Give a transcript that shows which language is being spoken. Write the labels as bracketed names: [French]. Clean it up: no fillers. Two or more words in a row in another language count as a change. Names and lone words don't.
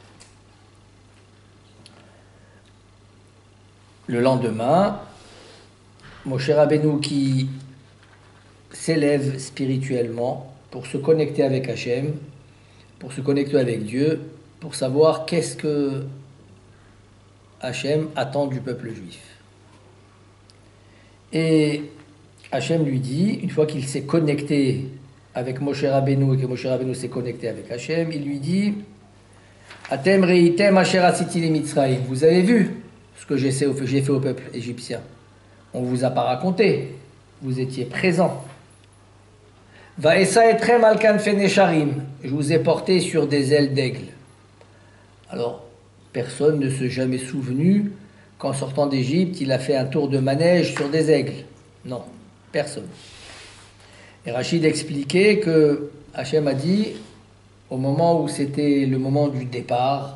[French] Le lendemain, Moshe Rabbeinu qui s'élève spirituellement pour se connecter avec Hachem, pour se connecter avec Dieu, pour savoir qu'est-ce que Hachem attend du peuple juif. Et Hachem lui dit, une fois qu'il s'est connecté avec Moshe Rabbeinu et que Moshe Rabbeinu s'est connecté avec Hachem, il lui dit [Hebrew] אתם ראיתם אשר עשיתי למצרים. [French] Vous avez vu ce que j'ai fait au peuple égyptien. On ne vous a pas raconté. Vous étiez présents. [Hebrew] ואשא אתכם על כנפי נשרים. [French] Je vous ai porté sur des ailes d'aigle. Alors, personne ne s'est jamais souvenu qu'en sortant d'Égypte, il a fait un tour de manège sur des aigles. Non, personne. Et Rachid expliquait que Hachem a dit au moment où c'était le moment du départ.